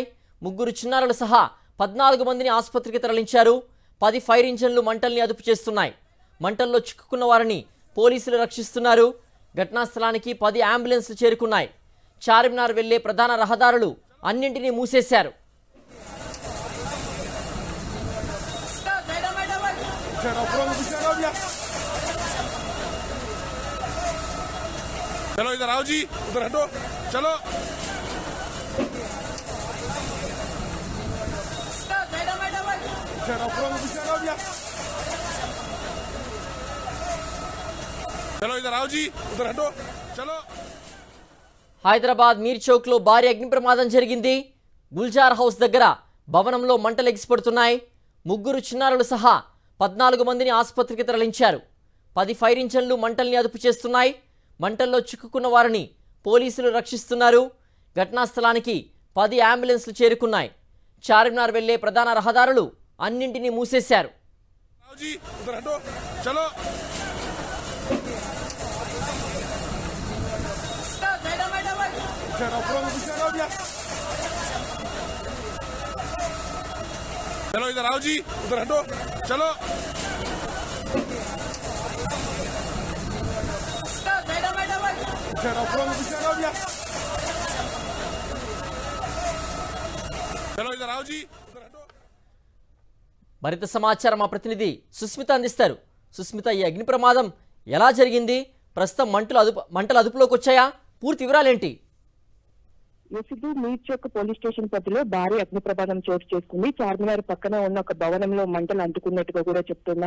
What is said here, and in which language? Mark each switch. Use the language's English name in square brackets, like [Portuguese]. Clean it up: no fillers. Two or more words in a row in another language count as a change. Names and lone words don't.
[Telugu] ముగ్గురు చిన్నారులు సహా 14 మందిని ఆసుపత్రికి తరలించారు. 10 ఫైర్ ఇంజన్లు మంటల్ని అదుపు చేస్తున్నాయి. మంటల్లో చిక్కుకున్న వారిని పోలీసులు రక్షిస్తున్నారు. ఘటనా స్థలానికి 10 అంబులెన్స్లు చేరుకున్నాయి. చార్మినార్ వెళ్లే ప్రధాన రహదారులు అన్నింటినీ మూసేశారు. [Hindi] चलो इधर आओ जी, उधर हटो, चलो। चलो इधर आओ जी, उधर हटो, चलो। [Telugu] హైదరాబాద్ మీర్చౌక్ లో భారీ అగ్ని ప్రమాదం జరిగింది. గుల్జార్ హౌస్ దగ్గర భవనంలో మంటలు ఎగిసిపడుతున్నాయి. ముగ్గురు చిన్నారులు సహా 14 మందిని ఆసుపత్రికి తరలించారు. 10 ఫైర్ ఇంజన్లు మంటల్ని అదుపు చేస్తున్నాయి. మంటల్లో చిక్కుకున్న వారిని పోలీసులు రక్షిస్తున్నారు. ఘటనా స్థలానికి 10 అంబులెన్స్లు చేరుకున్నాయి. చార్మినార్ వెళ్లే ప్రధాన రహదారులు అన్నింటినీ మూసేశారు. [Hindi] चलो इधर आओ जी, उधर हटो, चलो। चलो इधर आओ जी, उधर हटो। [Telugu] మరింత సమాచారం మా ప్రతినిధి సుస్మిత అందిస్తారు. సుస్మిత, ఈ అగ్ని ప్రమాదం ఎలా జరిగింది? ప్రస్తుతం మంటలు అదుపులోకి వచ్చాయా? పూర్తి వివరాలేంటి? ఎసిదు మీర్చౌక్ పోలీస్ స్టేషన్ పరిధిలో భారీ అగ్ని ప్రమాదం చోటు చేసుకుంది. చార్మినార్ పక్కన ఉన్న ఒక భవనంలో మంటలు అంటుకున్నట్టుగా కూడా చెప్తున్నారు.